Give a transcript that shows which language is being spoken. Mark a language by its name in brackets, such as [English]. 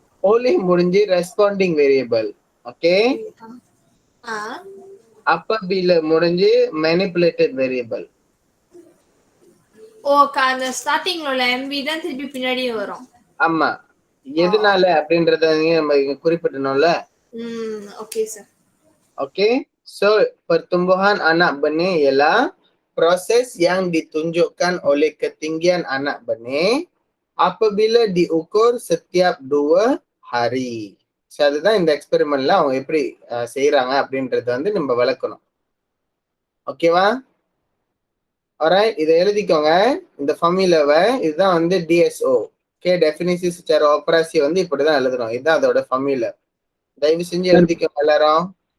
[Tamil] Olay முடிஞ்சு responding variable. Okay, அப்பபில முடிஞ்சு manipulated variable. அந்த ஸ்டார்டிங்ல உள்ள MV தான் திருப்பி பின்னாடியே வரும். ஆமா, எதனால அப்படின்றத நம்ம குறிப்பிட்டணும்ல. Okay sir. [Malay] ஓகே, so pertumbuhan anak benih ialah proses yang ditunjukkan oleh ketinggian anak benih apabila diukur setiap 2 hari. [Tamil] So அதுதான் இந்த எக்ஸ்பெரிமெண்ட்ல அவங்க எப்படி செய்யறாங்க அப்படின்றத வந்து நம்ம விளக்கணும். ஓகேவா? alright, இதை எழுதிக்கோங்க இந்த ஃபார்முலாவை. இதுதான் வந்து DSO. ஓகே, டெஃபினிசி [Malay] secara operasi [Tamil] வந்து இப்படிதான் எழுதணும். இதுதான் அதோட ஃபார்முலா. தயவு செஞ்சு எழுதிக்கோங்க எல்லாரும்.